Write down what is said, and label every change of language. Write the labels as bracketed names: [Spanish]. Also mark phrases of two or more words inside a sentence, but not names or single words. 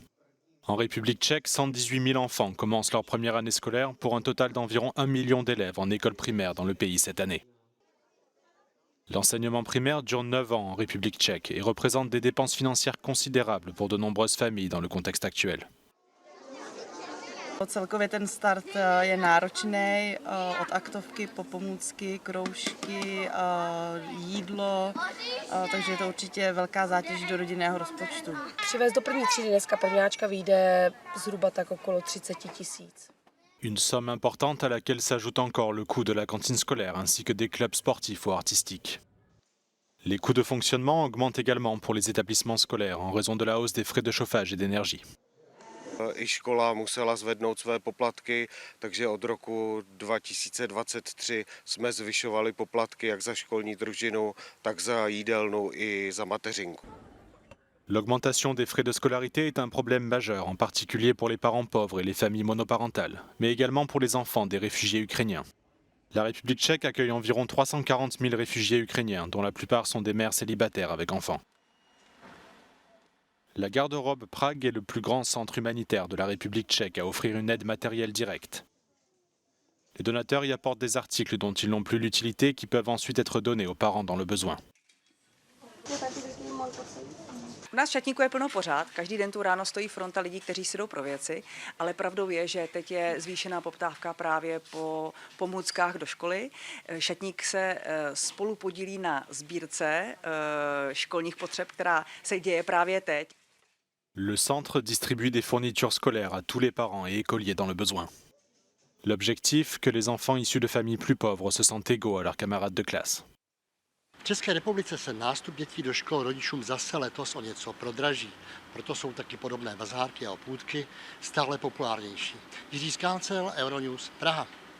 [French] En République tchèque, 118 000 enfants commencent leur première année scolaire pour un total d'environ 1 million d'élèves en école primaire dans le pays cette année. L'enseignement primaire dure 9 ans en République tchèque et représente des dépenses financières considérables pour de nombreuses familles dans le contexte actuel. [Czech] Celkově ten start je náročný, od aktovky po pomůcky, kroužky, jídlo, takže je to určitě velká zátěž do rodinného rozpočtu. Přivést do první třídy dneska prvňáčka vyjde zhruba tak okolo 30 000. [French] Une somme importante à laquelle s'ajoute encore le coût de la cantine scolaire ainsi que des clubs sportifs ou artistiques. Les coûts de fonctionnement augmentent également pour les établissements scolaires en raison de la hausse des frais de chauffage et d'énergie. [Czech] I škola musela zvednout své poplatky, takže od roku 2023 jsme zvyšovali poplatky jak za školní družinu, tak za jídelnu i za mateřinku. [French] L'augmentation des frais de scolarité est un problème majeur, en particulier pour les parents pauvres et les familles monoparentales, mais également pour les enfants des réfugiés ukrainiens. La République tchèque accueille environ 340 000 réfugiés ukrainiens, dont la plupart sont des mères célibataires avec enfants. La garde-robe Prague est le plus grand centre humanitaire de la République tchèque à offrir une aide matérielle directe. Les donateurs y apportent des articles dont ils n'ont plus l'utilité qui peuvent ensuite être donnés aux parents dans le besoin. [Czech] U nás v Šatníku je plno pořád, každý den tu ráno stojí fronta lidí, kteří si jdou pro věci, ale pravdou je, že teď je zvýšená poptávka právě po pomůckách do školy. Šatník se spolu podílí na sbírce školních potřeb, která se děje právě teď. [French] Le centre distribue des fournitures scolaires à tous les parents et écoliers dans le besoin. L'objectif, que les enfants issus de familles plus pauvres se sentent égaux à leurs camarades de classe. [Czech] V České republice se nástup dětí do škol rodičům zase letos o něco prodraží. Proto jsou taky podobné bazárky a obchůdky stále populárnější. Jiří Skáncel, Euronews, Praha.